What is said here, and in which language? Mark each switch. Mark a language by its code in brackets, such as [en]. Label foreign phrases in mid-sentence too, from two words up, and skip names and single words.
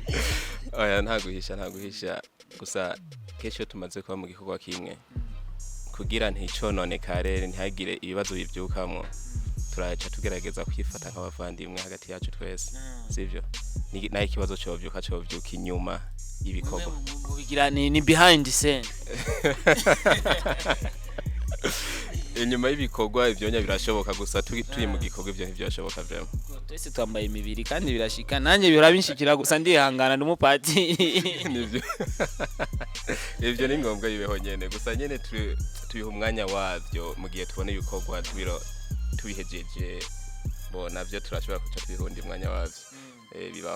[rn] oya ntaguhisha gusa kesho tumaze kuba mu gikorwa kimwe kugira nticononekare ntihagire ibibazo bivyukamo turaca tugerageza kwifata nk'abavandimwe hagati yacu twese sivyo nayo ikibazo covyuka inyuma y'ibikorwa bigira ni [en] behind the scene [rn] inyuma y'ibikorwa ivyonya birashoboka gusa turi mu gikorwa ivyo ntivyashoboka vyema twese twambaye imibiri kandi birashika nanjye bihora binshikira gusa ndihangana n'umupati nivyo ivyo ni ngombwa yibeho nyene gusa nyene tubiha umwanya wavyo mu gihe tubona ibikorwa tubihejeje bo navyo turashobora kuca twihunda umwanya wavyo bibaho